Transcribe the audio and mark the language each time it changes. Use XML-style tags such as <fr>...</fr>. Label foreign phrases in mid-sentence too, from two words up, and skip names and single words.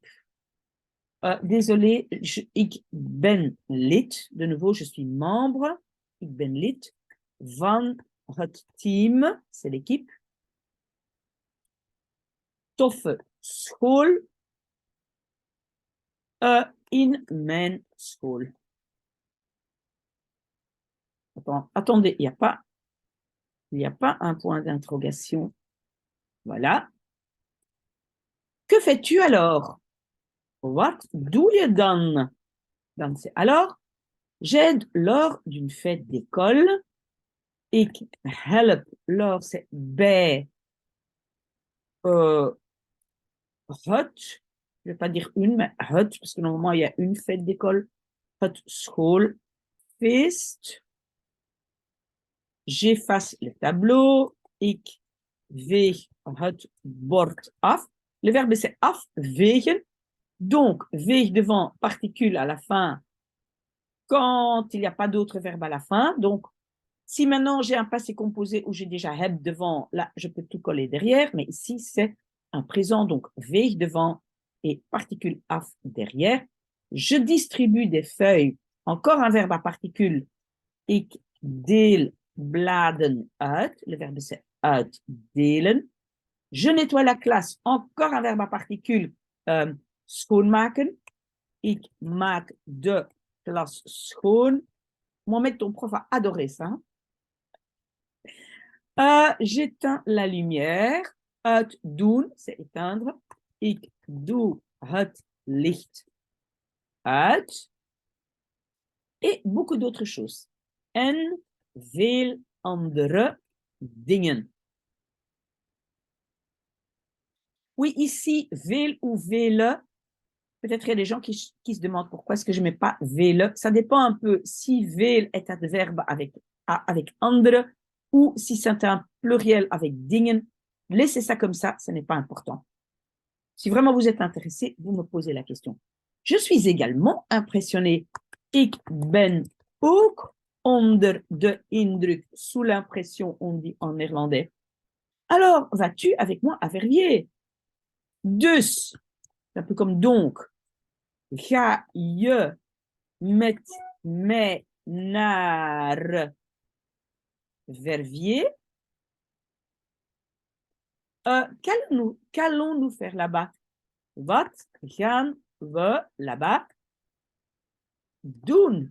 <fr>Désolé,</fr> <nl>ik ben lid.</nl> <fr>De nouveau, je suis membre.</fr> <nl>Ik ben lid van het team.</nl> <fr>C'est l'équipe.</fr> <nl>Toffe school. In mijn school.</nl> <fr>Attendez, il n'y a pas un point d'interrogation. Voilà. Que fais-tu alors?</fr> <nl>Wat doe je dan?</nl> <fr>Dan c'est alors, j'aide lors d'une fête d'école.</fr> <nl>Ik help</nl> <fr>lors c'est</fr> <nl>bij het.</nl> <fr>Je ne vais pas dire une, mais het, parce que normalement il y a une fête d'école.</fr> <nl>Het schoolfeest.</nl> <fr>J'efface le tableau.</fr> <nl>Ik veeg het bord af.</nl> <fr>Le verbe c'est afvegen. Donc, veeg devant, particule à la fin, quand il n'y a pas d'autre verbe à la fin. Donc, si maintenant j'ai un passé composé où j'ai déjà heb devant, là, je peux tout coller derrière, mais ici, c'est un présent, donc veeg devant et particule af derrière. Je distribue des feuilles, encore un verbe à particule.</fr> <nl>Ik deel bladen uit.</nl> <fr>Le verbe, c'est uitdelen. Je nettoie la classe, encore un verbe à particule.</fr> <nl>Schoonmaken. Ik maak de klas schoon.</nl> <fr>Mohamed, ton prof a adoré ça. J'éteins la lumière. Uitdoen, c'est éteindre.</fr> <nl>Ik doe het licht uit.</nl> <fr>Et beaucoup d'autres choses.</fr> <nl>En veel andere dingen.</nl> <fr>Oui, ici, veel ou vele. Peut-être qu'il y a des gens qui se demandent pourquoi est-ce que je ne mets pas vele. Ça dépend un peu si veel est adverbe avec andere ou si c'est un pluriel avec dingen. Laissez ça comme ça, ce n'est pas important. Si vraiment vous êtes intéressé, vous me posez la question. Je suis également impressionné.</fr> <nl>Ik ben ook onder de indruk,</nl> <fr>sous l'impression, on dit en néerlandais. Alors, vas-tu avec moi à Verviers? Dus, c'est un peu comme donc.</fr> <nl>Ga je met mij naar Verviers?</nl> <fr>Qu'allons-nous faire là-bas?</fr> <nl>Wat gaan we là-bas doen?</nl>